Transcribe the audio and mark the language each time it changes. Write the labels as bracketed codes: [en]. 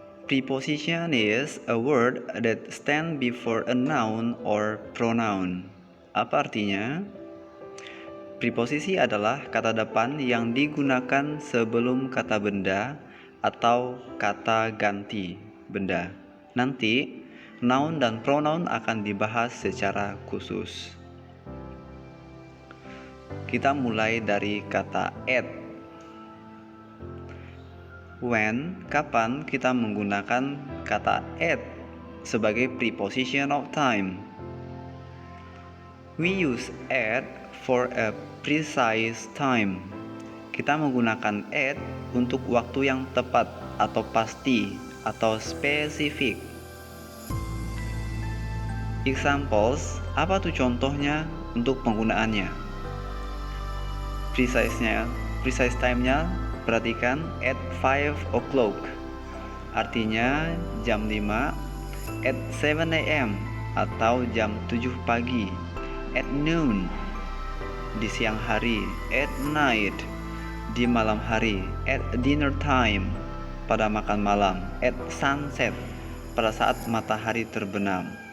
[en] Preposition is a word that stand before a noun or pronoun. [id] Apa artinya? Preposisi adalah kata depan yang digunakan sebelum kata benda atau kata ganti benda. Nanti, noun dan pronoun akan dibahas secara khusus. Kita mulai dari kata at. When, kapan kita menggunakan kata at sebagai preposition of time? [en] We use at for a precise time. [id] Kita menggunakan at untuk waktu yang tepat atau pasti atau spesifik. [en] Examples, [id] apa tuh contohnya untuk penggunaannya? Precise time-nya, perhatikan [en] at 5 o'clock. [id] Artinya jam 5, [en] at 7 a.m. [id] atau jam 7 pagi, [en] at noon [id] di siang hari, [en] at night [id] di malam hari, [en] at dinner time [id] pada makan malam, [en] at sunset [id] pada saat matahari terbenam.